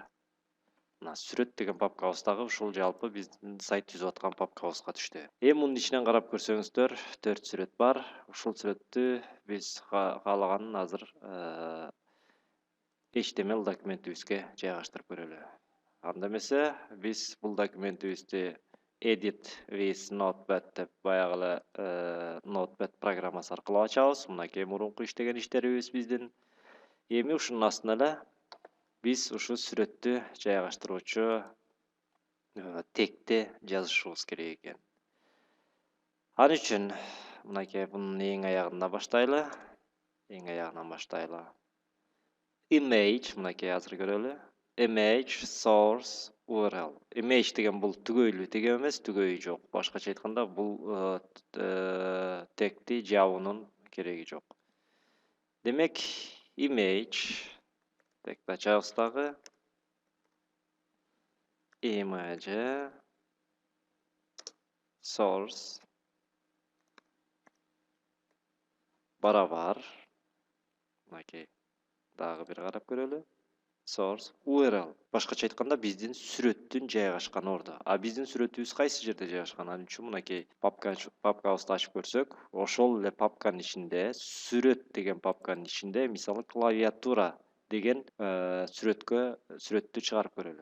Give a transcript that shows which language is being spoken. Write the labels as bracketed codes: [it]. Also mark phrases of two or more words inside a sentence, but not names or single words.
[ky] Мына сүрөт деген папкабыз дагы ушул жалпы биздин сайт түзүп аткан папкабызга түштү. Эми мунун ичинен карап көрсөңүздөр, 4 сүрөт бар. Ушул сүрөттү биз каалаганын азыр HTML документибизге жайгаштырып көрөлү. Анда эмесе биз бул документибизди [en] edit with notepad [ky] деп баягы notepad программасы аркылуу ачабыз. Мынакей мурунку иштеген иштерибиз биздин. Эми ушунун астына эле биз ушу сүрөттү жайгаштыруучу тегти жазышыбыз керек экен. Ал үчүн мынакей бунун эң аягынан баштайлы. Image, мынакей азыр көрөлү. [en] Image source URL. [ky] Image деген бул түгөйлүү тег эмес, түгөйү жок. Башкача айтканда бул тегти жабуунун кереги жок. Демек, image тегти ачабыз дагы. [en] Image source барабар. [ky] Мынакей дагы бир карап көрөлү. [en] Source URL. [ky] Башкача айтканда биздин сүрөттүн жайгашкан орду. Биздин сүрөтүбүз кайсы жерде жайгашкан? Ал үчүн мынакей папкабызды ачып көрсөк, ошол эле папканын ичинде, сүрөт деген папканын ичинде, мисалы клавиатура деген сүрөттү чыгарып көрөлү.